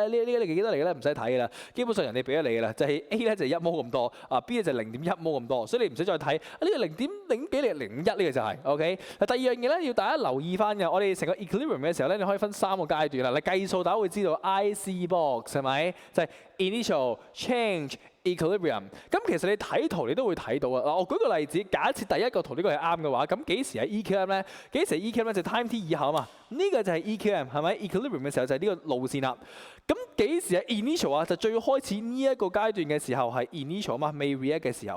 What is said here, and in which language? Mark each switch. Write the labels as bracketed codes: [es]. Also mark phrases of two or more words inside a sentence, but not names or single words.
[yue] 呢個係幾多嚟嘅咧？唔使睇㗎啦，基本上人哋俾咗你㗎啦，就係 A 咧就係1摩咁多，啊 B 咧就係0.1摩咁多，所以你唔使再睇呢個0.0幾嚟0.1呢個就係 OK。嗱，第二樣嘢咧要大家留意翻嘅，我哋成個 equilibrium 嘅時候咧，你可以分3個階段啦。你計數大家會知道 [en] IC box [yue] 係咪？就係 [en] initial change equilibrium。 [yue] 咁其實你睇圖你都會睇到啊。嗱，我舉個例子，假設第一個圖呢個係啱嘅話，咁幾時係 EQM 咧？幾時係 EQM 咧？就 [en] time t [yue] 以後啊嘛。呢個就係 EQM 係咪 ？equilibrium 嘅時候就係呢個路線啦。咁幾時係 initial 啊？就最開始呢一個階段嘅時候係 initial 啊嘛，未 react 嘅時候。